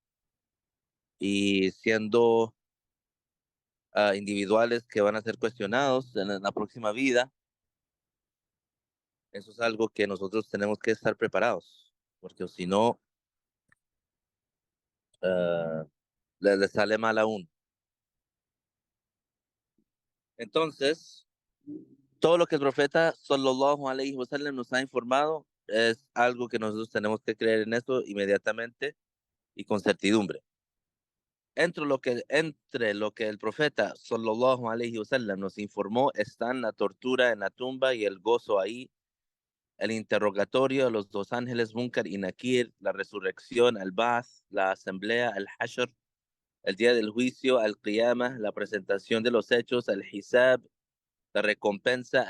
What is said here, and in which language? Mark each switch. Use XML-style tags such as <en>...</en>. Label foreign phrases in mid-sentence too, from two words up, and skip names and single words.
<es>Y siendo individuales que van a ser cuestionados en la próxima vida, eso es algo que nosotros tenemos que estar preparados, porque si no, ah, le sale mal aún. Entonces, todo lo que el profeta</es> <ar>صلى الله عليه وسلم</ar> <es>nos ha informado es algo que nosotros tenemos que creer en eso inmediatamente y con certidumbre. Entre lo que el profeta</es> <ar>صلى الله عليه وسلم</ar> <es>nos informó están la tortura en la tumba y el gozo ahí, el interrogatorio, los dos ángeles Munkar y Nakir, la resurrección, el Ba'ath, la asamblea, el Hashr, el día del juicio, el Qiyamah, la presentación de los hechos, el Hisab, la recompensa,</es>